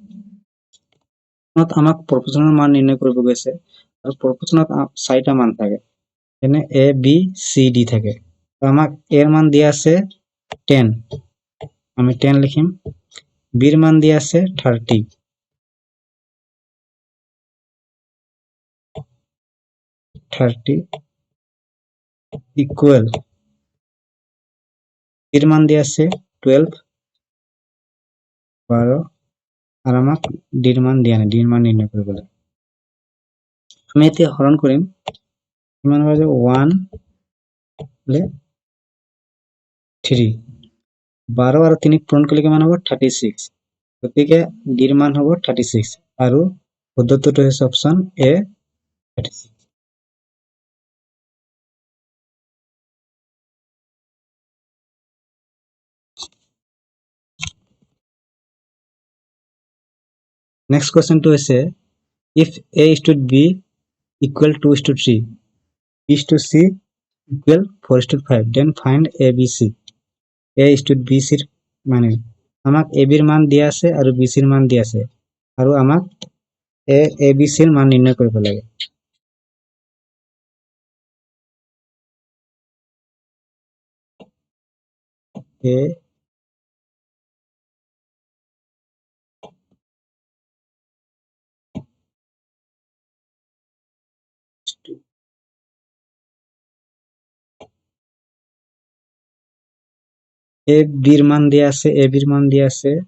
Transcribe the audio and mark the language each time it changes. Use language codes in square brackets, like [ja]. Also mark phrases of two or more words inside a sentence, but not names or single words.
[as] আমাক প্ৰপৰ্চনৰ মান নিৰ্ণয় কৰিব গৈছে আৰু প্ৰপৰ্চনত চাৰিটা মান থাকে যেনে a b c d থাকে। আমাক a ৰ মান দিয়া আছে 10, আমি 10 লিখিম। b ৰ মান দিয়া আছে 30, 30 ইকুয়াল এর মান দিয়ে আছে 12 12 আর আমাক ডির মান দিয়া নাই ডির মান নির্ণয় কৰিবলৈ আমি এতিয়া হৰণ কৰিম কিমান হ'ব যে 1 হলে 3 12 আৰু 3 পূৰণ কৰিলে কিমান হ'ব 36 গতিকে ডিৰ মান হ'ব 36 আৰু পদ্ধতিটো হৈছে অপচন এ 36 [en] next question [as] হৈছে [en] if a is to b equal 2 is to 3 b is to c equal 4 is to 5 then find a b c a is to b c [as] মানে আমাক a b এর মান দিয়া আছে আৰু b c এর মান দিয়া আছে আৰু আমাক a b c এর মান নির্ণয় কৰিব লাগে a a b এর মান দিয়া আছে a b এর মান দিয়া আছে